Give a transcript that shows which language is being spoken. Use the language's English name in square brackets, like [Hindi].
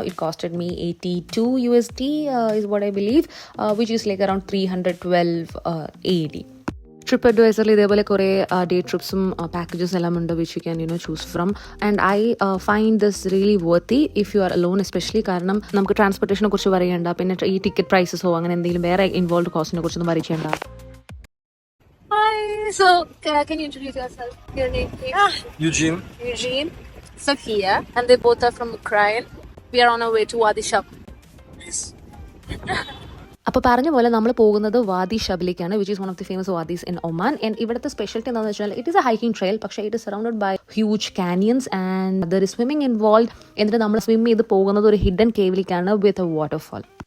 [English] It costed me $82 is what I believe, which is like around 312 AD. [Malayalam] Trip അഡ്വൈസറിൽ ഇതേപോലെ കുറേ day ട്രിപ്സും packages എല്ലാം ഉണ്ട് [English] Which you can choose from. And I find this really worthy if you are alone especially. [Malayalam] കാരണം നമുക്ക് ട്രാൻസ്പോർട്ടേഷനെ കുറിച്ച് പറയേണ്ട, പിന്നെ ഈ ടിക്കറ്റ് പ്രൈസസോ അങ്ങനെ എന്തെങ്കിലും വേറെ ഇൻവോൾവ് കോസ്റ്റിനെ കുറിച്ചൊന്നും പറയേണ്ട. [English] Hi, so can you introduce yourself? Your name, please? Eugene, Sophia, and they both are from Ukraine. We are on our way to Wadi Shab. Yes. [Malayalam] അപ്പോൾ പറഞ്ഞ പോലെ നമ്മൾ പോകുന്നത് വാദി ഷബിലേക്കാണ്, [English] Which is one of the famous wadis in Oman. [Malayalam] And ഇവിടുത്തെ speciality എന്താണെന്ന് വെച്ചാൽ [English] It is a hiking trail, പക്ഷേ it is surrounded by huge canyons and there is swimming involve. [Malayalam] എന്നിട്ട് നമ്മൾ സ്വിം ചെയ്ത് പോകുന്നത് ഒരു ഹിഡൻ കേവിലേക്കാണ് [English] With a waterfall.